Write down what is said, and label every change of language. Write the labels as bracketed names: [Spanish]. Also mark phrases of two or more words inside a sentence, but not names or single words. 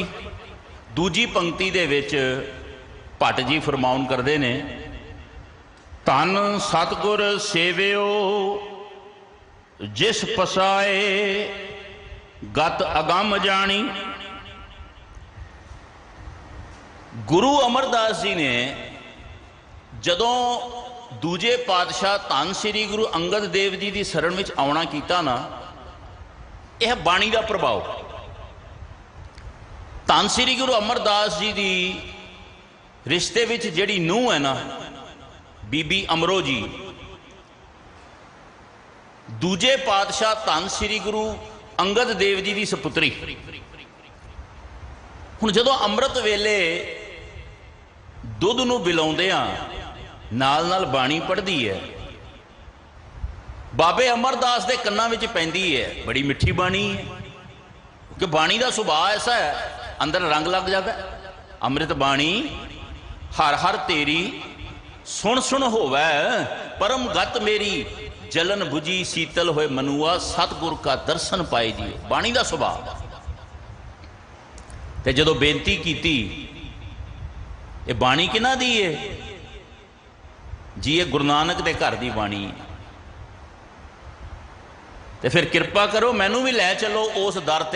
[Punjabi] ਦੂਜੀ ਪੰਕਤੀ ਦੇ ਵਿਚ ਭੱਟ ਜੀ ਫ਼ਰਮਾਉਣ ਕਰਤੇ ਨੇ, ਧੰਨ ਸਤਗੁਰ ਸੇਵਿਓ ਜਿਸ ਪਸਾਏ, ਗਤ ਅਗਮ ਜਾਨੀ। ਗੁਰੂ ਅਮਰਦਾਸ ਜੀ ਨੇ ਜਦੋਂ ਦੂਜੇ ਪਾਤਸ਼ਾਹ ਧੰਨ ਸ੍ਰੀ ਗੁਰੂ ਅੰਗਦ ਦੇਵ ਜੀ ਕੀ ਸ਼ਰਣ ਮੇਂ ਆਉਣਾ ਕੀਤਾ ਨਾ, ਯਹ ਬਾਣੀ ਕਾ ਪ੍ਰਭਾਵ। ਧੰਨ ਸ੍ਰੀ ਗੁਰੂ ਅਮਰਦਾਸ ਜੀ ਕੀ ਰਿਸ਼ਤੇ ਵਿਚ ਜਿਹੜੀ ਨੂੰਹ ਹੈ ਨਾ, ਬੀਬੀ ਅਮਰੋ ਜੀ, ਦੂਜੇ ਪਾਤਸ਼ਾਹ ਧੰਨ ਸ੍ਰੀ ਗੁਰੂ ਅੰਗਦ ਦੇਵ ਜੀ ਕੀ ਸਪੁੱਤਰੀ। ਹੁਣ ਜਦੋਂ ਅੰਮ੍ਰਿਤ ਵੇਲੇ ਦੁੱਧ ਨੂੰ ਬਿਲਾਉਂਦੇ ਆ, ਨਾਲ ਨਾਲ ਬਾਣੀ ਪੜ੍ਹਦੀ ਹੈ, ਬਾਬੇ ਅਮਰਦਾਸ ਕੇ ਕੰਨਾਂ ਵਿਚ ਪੈਂਦੀ ਹੈ, ਬੜੀ ਮਿੱਠੀ ਬਾਣੀ ਹੈ, [Hindi] क्योंकि बाणी का सुभाव ऐसा है, अंदर रंग लग जाता है। [Punjabi] ਅੰਮ੍ਰਿਤ ਬਾਣੀ ਹਰ ਹਰ ਤੇਰੀ, ਸੁਣ ਸੁਣ ਹੋਵੈ ਪਰਮ ਗਤ ਮੇਰੀ, ਜਲਨ ਬੁਝੀ ਸ਼ੀਤਲ ਹੋਏ ਮਨੂਆ, ਸਤਗੁਰ ਕਾ ਦਰਸ਼ਨ ਪਾਏ ਜੀ। ਬਾਣੀ ਕਾ ਸੁਭਾਵ। ਤੇ ਜਦੋਂ ਬੇਨਤੀ ਕੀਤੀ, ਯੇ ਬਾਣੀ ਕਿਨ੍ਹਾਂ ਦੀ ਹੈ ਜੀ? ਯੇ ਗੁਰੂ ਨਾਨਕ ਦੇ ਘਰ ਦੀ ਬਾਣੀ। ਤੇ ਫਿਰ ਕਿਰਪਾ ਕਰੋ ਮੈਨੂੰ ਭੀ ਲੈ ਚਲੋ ਉਸ ਦਰ ਤੇ।